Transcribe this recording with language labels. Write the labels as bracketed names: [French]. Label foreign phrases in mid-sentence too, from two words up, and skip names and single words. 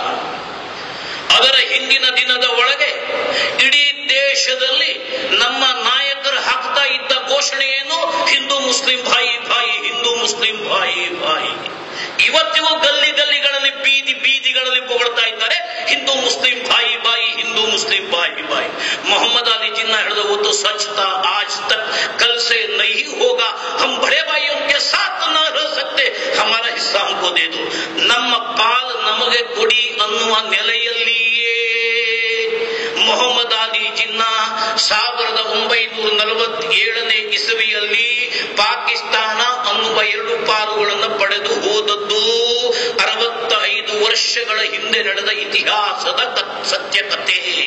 [Kannada] ಅದರ ಹಿಂದಿನ ದಿನದ ಒಳಗೆ ಇಡೀ ದೇಶದಲ್ಲಿ ನಮ್ಮ ನಾಯಕರು ಹಾಕ್ತಾ ಇದ್ದ ಘೋಷಣೆ ಏನು? [Hindi] हिंदू मुस्लिम भाई भाई, हिंदू मुस्लिम भाई भाई. [Kannada] ಇವತ್ತಿಗೂ ಗಲ್ಲಿ ಗಲ್ಲಿಗಳಲ್ಲಿ, ಬೀದಿ ಬೀದಿಗಳಲ್ಲಿ ಹೊಗಳ್ತಾ ಇದ್ದಾರೆ, [Hindi] हिंदू मुस्लिम भाई भाई, हिंदू मुस्लिम भाई भाई. [Kannada] ಮೊಹಮ್ಮದ್ ಅಲಿ ಜಿನ್ನಾ ಹೇಳಿದ, [Hindi] वो तो सच था आज तक, कल से नहीं होगा. हम बड़े भाइयों के साथ न रह सकते, हमारा हिस्सा हमको दे दो. [Kannada] ನಮ್ಮ ಪಾಲ್ ನಮಗೆ ಕೊಡಿ ಅನ್ನುವ ನೆಲೆಯಲ್ಲಿಯೇ ಮೊಹಮ್ಮದ್ ಅಲಿ ಜಿನ್ನಾ 1947ನೇ ಇಸವಿಯಲ್ಲಿ ಪಾಕಿಸ್ತಾನ ಅನ್ನುವ 2 ಪಾಲುಗಳನ್ನು ಪಡೆದು ಹೋದದ್ದು 65 ವರ್ಷಗಳ ಹಿಂದೆ ನಡೆದ ಇತಿಹಾಸದ ಸತ್ಯಕತೆ.